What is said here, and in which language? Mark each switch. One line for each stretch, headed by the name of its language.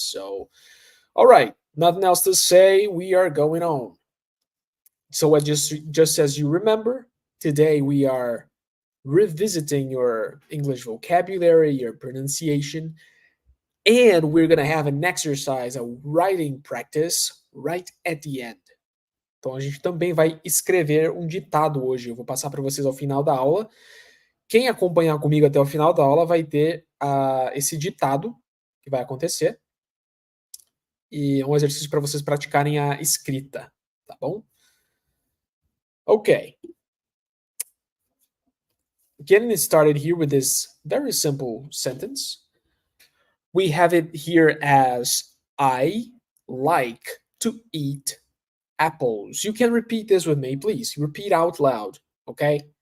English: So, all right, nothing else to say. We are going on. So, just as you remember, today we are revisiting your English vocabulary, your pronunciation, and we're going to have an exercise, a writing practice right at the end.
Portuguese: Então a gente também vai escrever um ditado hoje. Eu vou passar para vocês ao final da aula. Quem acompanhar comigo até o final da aula vai ter esse ditado que vai acontecer. E é um exercício para vocês praticarem a escrita, tá bom? Ok.
English: Getting started here with this very simple sentence. We have it here as I like to eat apples. You can repeat this with me, please. Repeat out loud, okay?